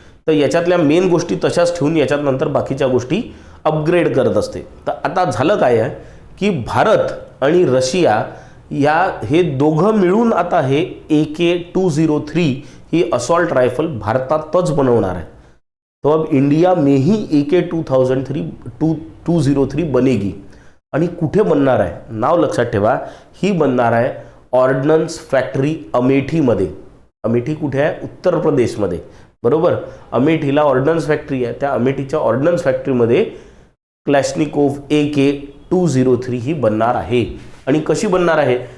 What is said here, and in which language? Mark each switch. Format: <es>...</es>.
<mr>तर याच्यातल्या मेन गोष्टी तशाच ठेवून याच्यात नंतर बाकीच्या गोष्टी अपग्रेड करत असते. तर आता झालं काय आहे की भारत आणि रशिया हे दोघं मिळून आता हे AK-203 ही असॉल्ट रायफल भारतातच बनवणार आहे.</mr> <hi>तो अब इंडिया में ही AK-203 बनेगी.</hi> <mr>आणि कुठे बनणार आहे? नाव लक्षात ठेवा. ही बनणार आहे ऑर्डनन्स फॅक्टरी अमेठीमध्ये. अमेठी कुठे आहे? उत्तर प्रदेशमध्ये. बरोबर. अमेठीला ऑर्डनन्स फॅक्टरी आहे. त्या अमेठीच्या ऑर्डनन्स फॅक्टरीमध्ये क्लॅशनिकोव AK-203 ही बनणार आहे. आणि कशी बनणार आहे?</mr>